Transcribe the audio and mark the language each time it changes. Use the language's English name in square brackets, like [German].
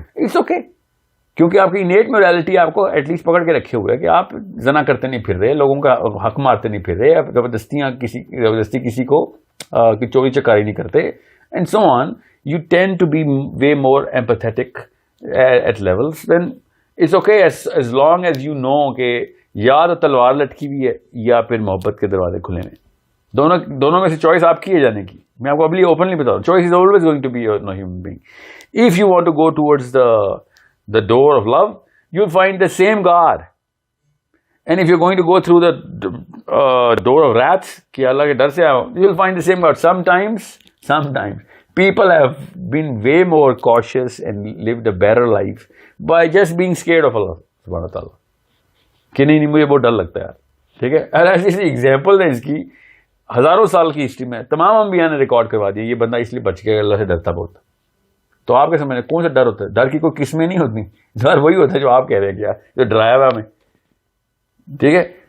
[English] it's okay, [Urdu] کیونکہ آپ کی انیٹ میورلٹی آپ کو ایٹ لیسٹ پکڑ کے رکھے ہوئے ہے کہ آپ زنا کرتے نہیں پھر رہے, لوگوں کا حق مارتے نہیں پھر رہے, آپ زبردستی کسی کو چوری چکاری نہیں کرتے, [English] And so on. You tend to be way more empathetic at levels. Then it's okay as long as you know [Urdu] کہ یا تو تلوار لٹکی ہوئی ہے یا پھر محبت کے دروازے کھلے ہیں. دونوں میں سے چوائس آپ کی ہے جانے کی. میں آپ کو ابھی اوپنلی بتا رہا ہوں, [English] Choice is always going to be no human being. If you want to go towards the door of love, you'll find the same God. And if you're going to go through the door of wrath, [Urdu] کہ اللہ کے ڈر سے آؤ, [English] you'll find the same God. Sometimes people have been way more cautious and lived a better life by just being scared of Allah subhanahu wa ta'ala. [Urdu] کہ نہیں مجھے بہت ڈر لگتا ہے یار, ٹھیک ہے. ایسی ایگزامپل ہے اس کی, ہزاروں سال کی ہسٹری میں تمام انبیاء نے ریکارڈ کروا دیا, یہ بندہ اس لیے بچ گیا, اللہ سے ڈرتا بہت. تو آپ کے سمجھ کون سا ڈر ہوتا ہے؟ ڈر کی کوئی قسمیں نہیں ہوتی, ڈر وہی ہوتا ہے جو آپ کہہ رہے ہیں کیا, جو ڈرایا ہوا ہمیں, ٹھیک ہے.